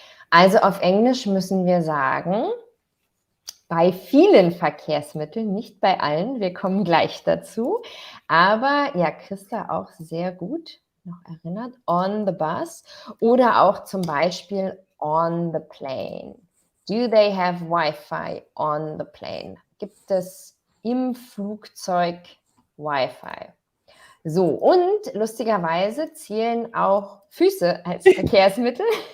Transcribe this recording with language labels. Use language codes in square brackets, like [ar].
[de] Also auf Englisch müssen wir sagen, bei vielen Verkehrsmitteln, nicht bei allen, wir kommen gleich dazu. Aber ja, Christa auch sehr gut noch erinnert, [en] on the bus. [de] Oder auch zum Beispiel [en] on the plane. Do they have Wi-Fi on the plane? [de] Gibt es im Flugzeug Wi-Fi? So, und lustigerweise zählen auch Füße als Verkehrsmittel.